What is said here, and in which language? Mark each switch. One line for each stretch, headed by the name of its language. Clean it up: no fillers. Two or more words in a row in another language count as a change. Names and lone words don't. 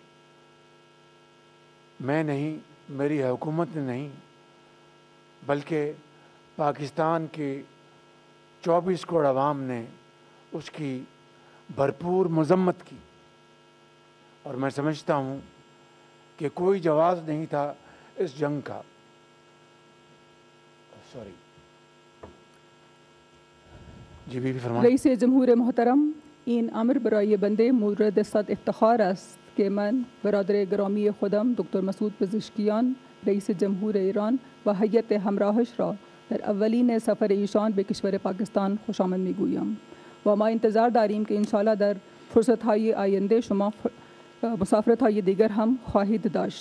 Urdu: میں نہیں، میری حکومت نے نہیں، بلکہ پاکستان کی 24 کروڑ عوام نے اس کی بھرپور مذمت کی، اور میں سمجھتا ہوں کہ کوئی جواز نہیں تھا اس جنگ کا. سوری جی بی فرمائیں.
Persian: رئیس جمهور محترم، این امر برای بنده مورد صد افتخار است که من برادر گرامی خودم دکتر مسعود پزشکیان رئیس جمهور ایران و هیئت همراهش را در اولین سفر ایشان به کشور پاکستان خوش آمد میگویم و ما انتظار داریم که انشاءالله در فرصت‌های آینده شما مسافرت‌های دیگر هم خواهید داشت.